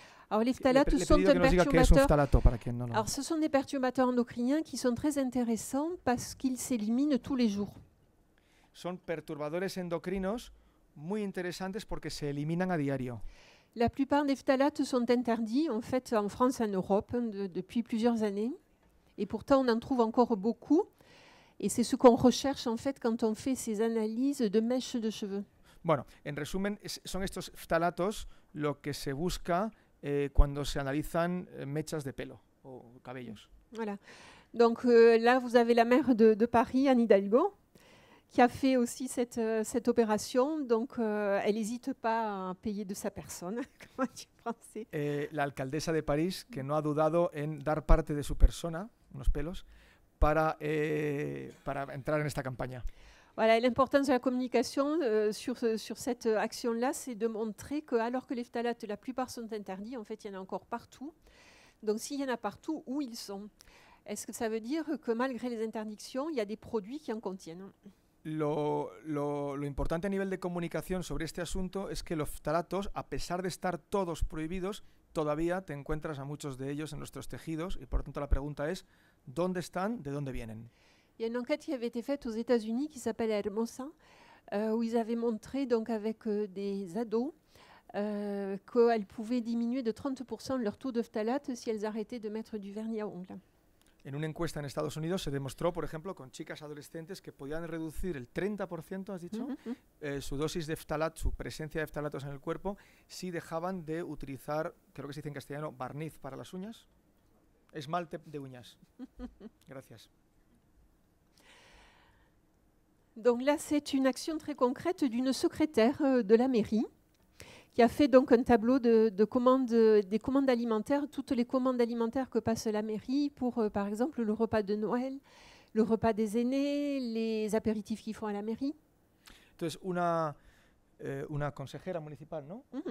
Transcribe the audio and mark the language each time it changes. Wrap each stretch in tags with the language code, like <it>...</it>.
<fr>Alors les phtalates sont un perturbateur. Alors ce sont des perturbateurs endocriniens qui sont très intéressants parce qu'ils s'éliminent tous les jours.</fr> <es>Son perturbadores endocrinos muy interesantes porque se eliminan a diario.</es> <fr>La plupart des phtalates sont interdits en fait en France et en Europe depuis plusieurs années. Et pourtant on en trouve encore beaucoup. Et c'est ce qu'on recherche en fait quand on fait ces analyses de mèches de cheveux.</fr> <es>Bueno, en resumen, son estos phtalatos lo que se busca cuando se analizan mechas de pelo o cabellos.</es> <fr>Voilà. Donc là, vous avez la maire de Paris, Anne Hidalgo, qui a fait aussi cette opération. Donc elle n'hésite pas à payer de sa personne, comme on dit en français.</fr> <es>La alcaldesa de París, que no ha dudado en dar parte de su persona, unos pelos, para entrar en esta campaña.</es> <fr>Voilà, l'importance de la communication sur cette action-là, c'est de montrer que, alors que les phtalates, la plupart sont interdits, en fait, il y en a encore partout. Donc, s'il y en a partout, où ils sont? Est-ce que ça veut dire que malgré les interdictions, il y a des produits qui en contiennent?</fr> <es>Lo importante a nivel de comunicación sobre este asunto es que los phtalatos, a pesar de estar todos prohibidos, todavía te encuentras a muchos de ellos en nuestros tejidos y por lo tanto la pregunta es ¿dónde están? ¿De dónde vienen?</es> <fr>Il y a une enquête qui avait été faite aux États-Unis qui s'appelle Hermosa, où ils avaient montré donc avec des ados qu'elles pouvaient diminuer de 30% leur taux de phtalate si elles arrêtaient de mettre du vernis à ongles.</fr> <es>En una encuesta en Estados Unidos se demostró, por ejemplo, con chicas adolescentes que podían reducir el 30%, has dicho, su dosis de phtalat, su presencia de phtalatos en el cuerpo, si dejaban de utilizar, creo que se dice en castellano, barniz para las uñas, esmalte de uñas. Gracias.</es> <fr>Donc là, c'est une action très concrète d'une secrétaire de la mairie qui a fait donc un tableau des commandes alimentaires, toutes les commandes alimentaires que passe la mairie pour, par exemple, le repas de Noël, le repas des aînés, les apéritifs qu'ils font à la mairie.</fr> <es>Entonces, una consejera municipal, ¿no?</es>